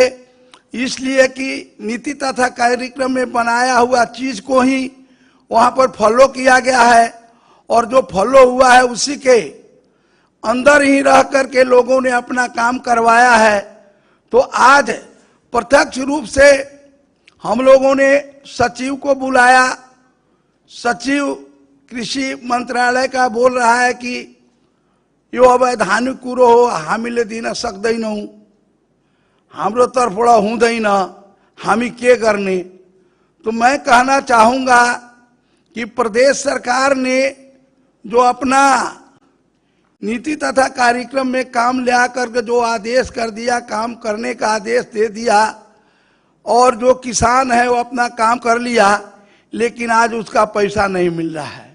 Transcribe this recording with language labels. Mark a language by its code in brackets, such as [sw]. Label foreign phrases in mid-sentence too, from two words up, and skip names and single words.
[hi] इसलिए कि नीति तथा कार्यक्रम में बनाया हुआ चीज को ही वहां पर फॉलो किया गया है और जो फॉलो हुआ है उसी के अंदर ही रह करके लोगों ने अपना काम करवाया है। तो आज प्रत्यक्ष रूप से हम लोगों ने सचिव को बुलाया। सचिव कृषि मंत्रालय का बोल रहा है कि [ne] यो अवैधानिक कुरो हो, हामीले दिन सक्दैनौं, हाम्रो तर्फबाट हुँदैन, हामी के गर्ने। [hi] तो मैं कहना चाहूँगा कि प्रदेश सरकार ने जो अपना नीति तथा कार्यक्रम में काम ले आकर जो आदेश कर दिया, काम करने का आदेश दे दिया और जो किसान है वो अपना काम कर लिया, लेकिन आज उसका पैसा नहीं मिल रहा है।